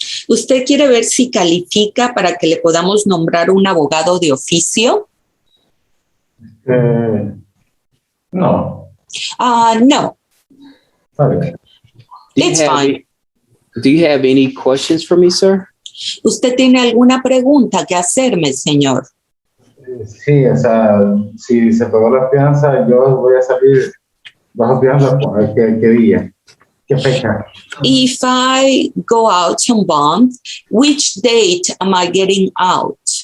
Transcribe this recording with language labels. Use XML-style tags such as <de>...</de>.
<es>¿Usted quiere ver si califica para que le podamos nombrar un abogado de oficio? No. No,</es> <en>Sorry. it's fine. Do you have any questions for me, sir?</en> <es>¿Usted tiene alguna pregunta que hacerme, señor? Sí, o sea, si se pagó la fianza, yo voy a salir bajo fianza, ¿qué día? ¿Qué fecha?</es> <en>If I go out on bond, which date am I getting out?</en>